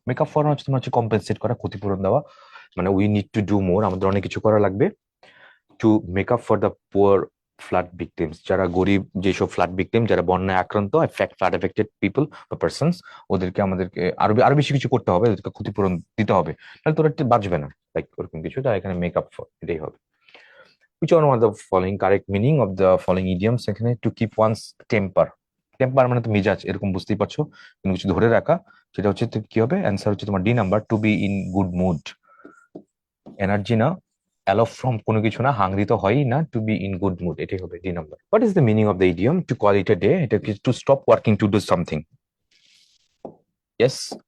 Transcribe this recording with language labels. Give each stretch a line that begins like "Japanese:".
Bangla: Makeup for হচ্ছে তোমার হচ্ছে কম্পেনসেট করা, ক্ষতিপূরণ দেওয়া। মানে
English: we need to do more,
Bangla: আমাদের অনেক কিছু করা লাগবে to make up for the poor flood victims, যারা গরিব, যেসব ফ্লাড ভিকটিম, যারা বন্যায় আক্রান্ত, ফ্লাড এফেক্টেড পিপল বা পার্সনস, ওদেরকে আমাদেরকে আরো বেশি কিছু করতে হবে, ওদেরকে ক্ষতিপূরণ দিতে হবে, তাহলে তোরা বাঁচবে না, লাইক ওরকম কিছু। তারা এখানে মেক আপ ফর, এটাই হবে।
English: Which one of the following correct meaning of the following idioms?
Bangla: এখানে to keep once temper. Temper মানে তো মেজাজ, এরকম বুঝতেই পারছো, কোনো কিছু ধরে রাখা, সেটা হচ্ছে কি হবে? অ্যান্সার হচ্ছে তোমার D number, two be in good mood. Energy না, অ্যালো ফ্রম কোনো কিছু না, হাংরি তো হয়ই না, two be in good mood, এটাই হবে D number.
English: What is the meaning of the idiom to call it a day?
Bangla: এটা কি
English: To stop working to do something? Yes.